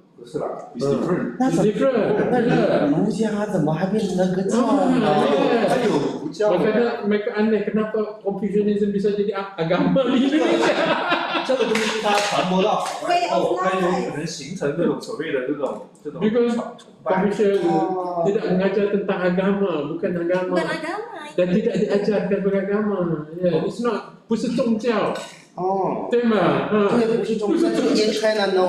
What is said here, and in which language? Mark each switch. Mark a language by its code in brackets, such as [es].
[zh] 不是啦， [en] it's different. [zh] 那 儒家怎么还变成了个教呢？还有儒教。 [id] Mereka aneh kenapa Confucianism bisa jadi agama di Indonesia. [zh] 这个东西它传播到它有可能形成这种所谓的这种 [en] Because [zh] 崇拜。 [id] Confucius tidak mengajar tentang agama, bukan agama. Bukan agama. Dan tidak diajarkan beragama. [en] Yeah, it's not, [zh] 不是宗教。对吗？对，不是宗教， [en] in China no。